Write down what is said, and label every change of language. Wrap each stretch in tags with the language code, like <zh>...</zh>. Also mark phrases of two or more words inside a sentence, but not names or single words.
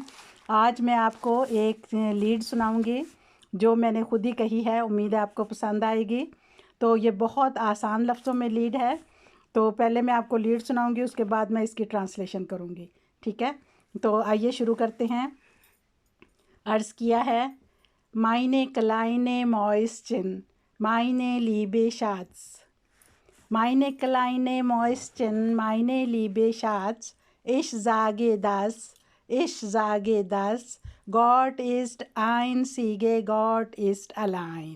<ur>آج میں آپ کو ایک لیڈ سناؤں گی جو میں نے خود ہی کہی ہے، امید ہے آپ کو پسند آئے گی۔ تو یہ بہت آسان لفظوں میں لیڈ ہے، تو پہلے میں آپ کو لیڈ سناؤں گی، اس کے بعد میں اس کی ٹرانسلیشن کروں گی، ٹھیک ہے؟ تو آئیے شروع کرتے ہیں۔ عرض کیا ہے:</ur> <de>Meine kleine Mäuschen, meine liebe Schatz. Meine kleine Mäuschen, meine liebe Schatz, ich sage das, Gott ist einzige, Gott ist allein.</de>